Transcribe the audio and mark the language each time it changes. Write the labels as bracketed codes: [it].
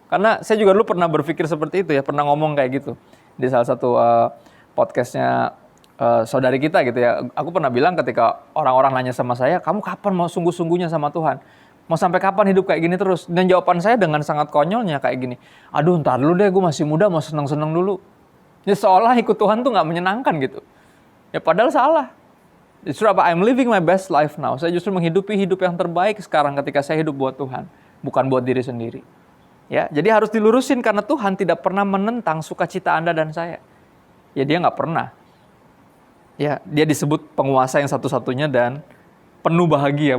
[id] Karena saya juga dulu pernah berpikir seperti itu ya, pernah ngomong kayak gitu di salah satu podcastnya saudari kita gitu ya. Aku pernah bilang ketika orang-orang nanya sama saya, kamu kapan mau sungguh-sungguhnya sama Tuhan? Mau sampai kapan hidup kayak gini terus? Dan jawaban saya dengan sangat konyolnya kayak gini, aduh ntar dulu deh, gue masih muda, mau seneng-seneng dulu. Ya seolah ikut Tuhan tuh gak menyenangkan gitu. Ya padahal salah. Justru [en] I'm living my best life now. [id] Saya justru menghidupi hidup yang terbaik sekarang ketika saya hidup buat Tuhan, bukan buat diri sendiri. Ya, jadi harus dilurusin karena Tuhan tidak pernah menentang sukacita Anda dan saya. Ya dia nggak pernah. Ya dia disebut penguasa yang satu-satunya dan penuh bahagia.